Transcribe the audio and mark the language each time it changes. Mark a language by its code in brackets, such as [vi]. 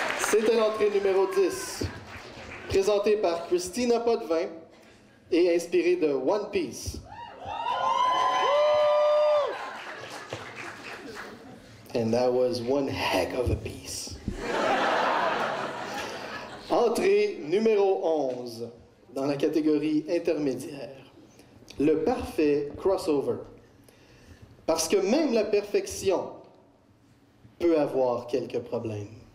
[fr] C'était l'entrée numéro 10, présentée par Christina Potvin et inspirée de One Piece. [en] And that was one heck of a piece. [fr] Entrée numéro 11, dans la catégorie intermédiaire. Le parfait crossover. Parce que même la perfection peut avoir quelques problèmes.